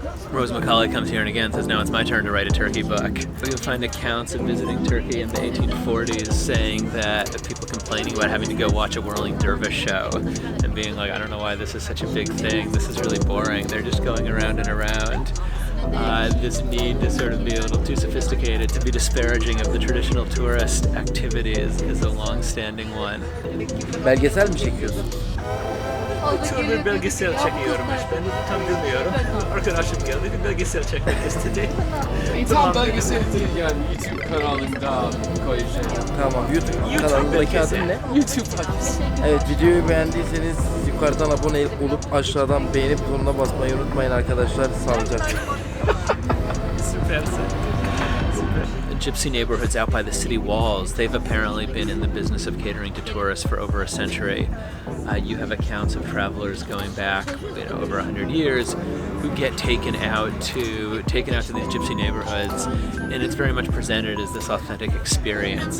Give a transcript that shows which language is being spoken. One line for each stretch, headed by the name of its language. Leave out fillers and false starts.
English: Rose Macaulay comes here and again says, now it's my turn to write a Turkey book. You'll find accounts of visiting Turkey in the 1840s saying that people complaining about having to go watch a whirling dervish show and being like, I don't know why this is such a big thing. This is really boring. They're just going around and around. This need to sort of be a little too sophisticated to be disparaging of the traditional tourist activities is a long-standing one.
Turkish: Belgesel mi çekiyorsun? Tür bir belgesel çekiyorum ben de tam bilmiyorum. Arkadaşım geldi bir belgesel çekmek istedi. Tam belgesel değil yani YouTube kanalında koyacağım. Tamam. YouTube kanalındaki adın ne? YouTube belgesel. Evet, videoyu beğendiyseniz yukarıdan abone olup aşağıdan beğenip butonuna basmayı unutmayın arkadaşlar. Sağlıcakla. Süpersin.
English: Gypsy neighborhoods out by the city walls, they've apparently been in the business of catering to tourists for over a century. You have accounts of travelers going back, over 100 years, who get taken out to these gypsy neighborhoods, and it's very much presented as this authentic experience.